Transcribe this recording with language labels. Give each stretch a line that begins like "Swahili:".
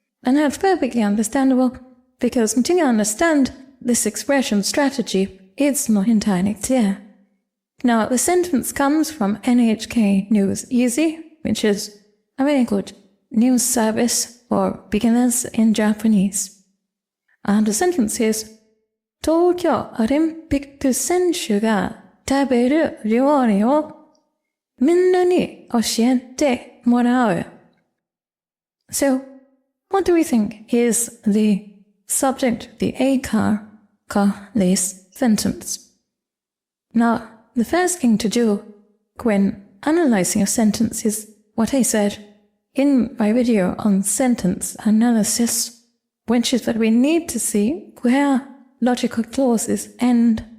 English: And that's perfectly understandable, because until you understand this expression strategy, it's not entirely clear. Now, the sentence comes from NHK News Easy, which is a very good news service for beginners in Japanese. And the sentence is,
Japanese: 東京オリンピック選手が食べる料理をみんなに教えてもらう.
English: So, what do we think is the subject, the A car this sentence? Now, the first thing to do when analyzing a sentence is what I said in my video on sentence analysis, which is that we need to see where logical clauses end